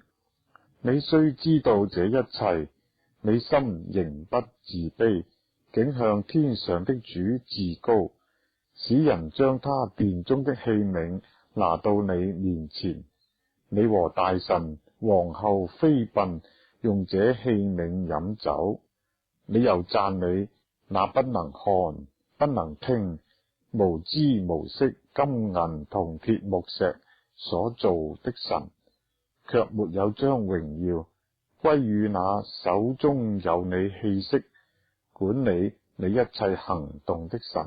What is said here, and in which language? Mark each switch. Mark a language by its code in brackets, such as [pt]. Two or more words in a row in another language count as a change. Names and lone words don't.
[zh] 你須知道這一切，你心仍不自卑，竟向天上的主自高，使人將他殿中的器皿拿到你面前。你和大臣、皇后妃嬪用這器皿飲酒，你又讚美那不能看、不能聽、無知無識金銀銅鐵木石所造的神，卻沒有將榮耀歸於那手中有你氣息、管理你一切行動的神。